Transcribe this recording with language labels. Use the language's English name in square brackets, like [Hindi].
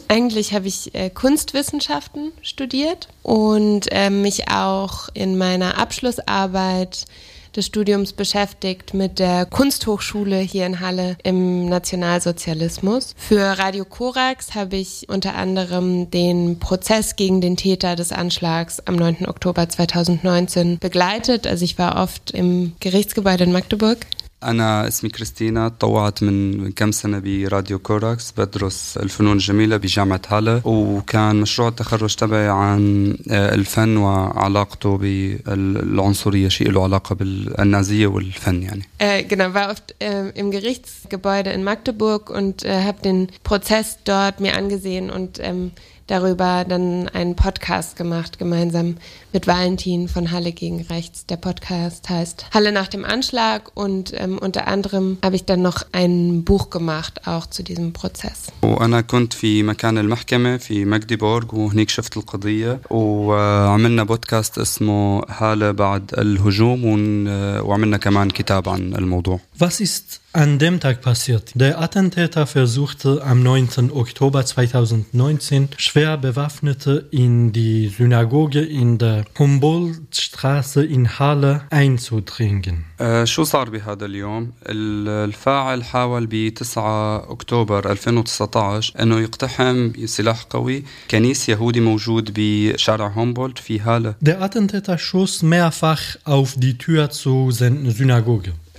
[German] Eigentlich habe ich Kunstwissenschaften studiert und mich auch in meiner Abschlussarbeit des Studiums beschäftigt mit der Kunsthochschule hier in Halle im Nationalsozialismus. Für Radio Korax habe ich unter anderem den Prozess gegen den Täter des Anschlags am 9. Oktober 2019 begleitet. Also ich war oft im Gerichtsgebäude in Magdeburg. [Arabic] أنا اسمي كريستينا طوعت من كم سنة براديو كوراكس بدرس الفنون الجميلة بجامعة هالة وكان مشروع التخرج تبعي عن الفن وعلاقته بالعنصرية شيء له علاقة بالنازية والفن يعني. [German] Genau, war oft im Gerichtsgebäude in Magdeburg und habe den Prozess dort mir angesehen und darüber dann einen Podcast gemacht, gemeinsam mit Valentin von Halle gegen Rechts. Der Podcast heißt Halle nach dem Anschlag und unter anderem habe ich dann noch ein Buch gemacht, auch zu diesem Prozess. [Arabic] وأنا كنت في مكان المحكمة في مكديبورغ وهنيك شفت القضية وعملنا بودكاست اسمه هالة بعد الهجوم وعملنا كمان كتاب عن الموضوع. [German] Was ist an dem Tag passiert? Der Attentäter versuchte am 9. Oktober 2019 schwer bewaffnete in die Synagoge in der Humboldtstraße in Halle einzudringen. [Arabic] شو صار بهذا اليوم؟ الفاعل حاول ب 9 أكتوبر 2019 أنه يقتحم سلاح قوي كنيسة يهودي موجود بشارع هومبولد في هالة. [German] Der Attentäter schoss mehrfach auf die Tür zur Synagoge.